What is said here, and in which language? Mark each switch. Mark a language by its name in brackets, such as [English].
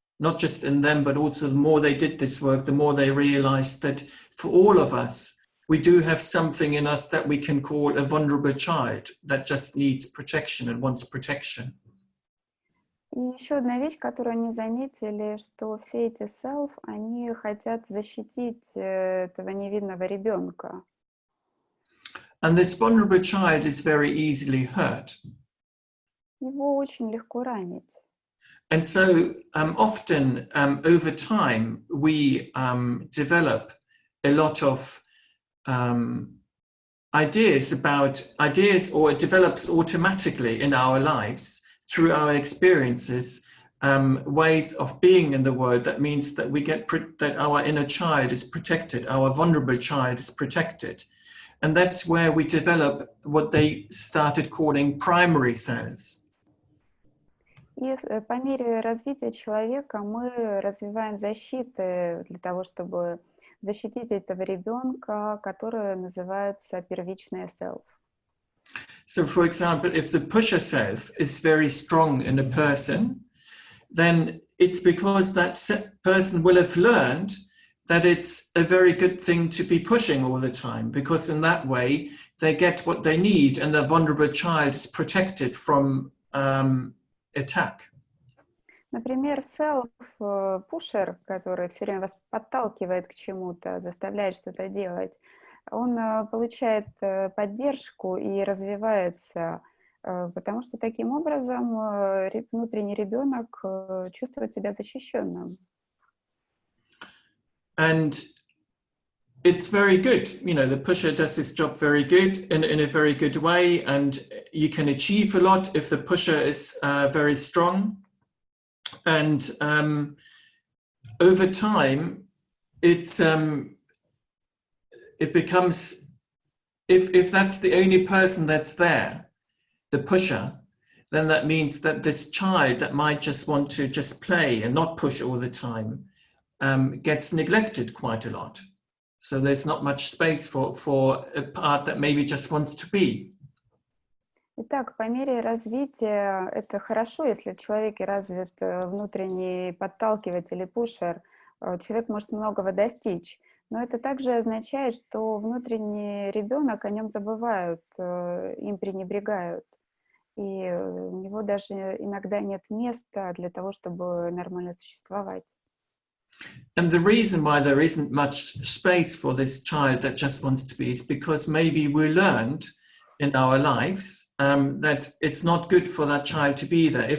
[English] Not just in them, but also the more they did this work, the more they realized that for all of us, we do have something in us that we can call a vulnerable child that just needs protection and wants protection. [Russian] И еще одна вещь, которую они заметили, что все эти self, они хотят защитить этого невинного ребенка. [English] And this vulnerable child is very easily hurt. [Russian] Его очень легко ранить. [English] And so often over time, we develop a lot of ideas, or it develops automatically in our lives through our experiences, ways of being in the world. That means that we get that our inner child is protected, our vulnerable child is protected. And that's where we develop what they started calling primary selves. [Russian] И по мере развития человека мы развиваем защиты для того, чтобы защитить этого ребенка, которые называются первичное self. [English] So, for example, if the pusher self is very strong in a person, then it's because that person will have learned that it's a very good thing to be pushing all the time, because in that way they get what they need and the vulnerable child is protected from attack. [Russian] Например, self-pusher, который все время вас подталкивает к чему-то, заставляет что-то делать, он получает поддержку и развивается, потому что таким образом внутренний ребенок чувствует себя защищенным. [English] And it's very good, the pusher does his job very good in a very good way, and you can achieve a lot if the pusher is very strong. And over time, it becomes, if that's the only person that's there, the pusher, then that means that this child that might just want to just play and not push all the time gets neglected quite a lot. So there's not much space for a part that maybe just wants to be. [Russian] Итак, по мере развития это хорошо, если в человеке развит внутренний подталкиватель или пушер, человек может многого достичь. Но это также означает, что внутренний ребенок, о нем забывают, им пренебрегают. И у него даже иногда нет места для того, чтобы нормально существовать. [English] And the reason why there isn't much space for this child that just wants to be is because maybe we learned in our lives that it's not good for that child to be there.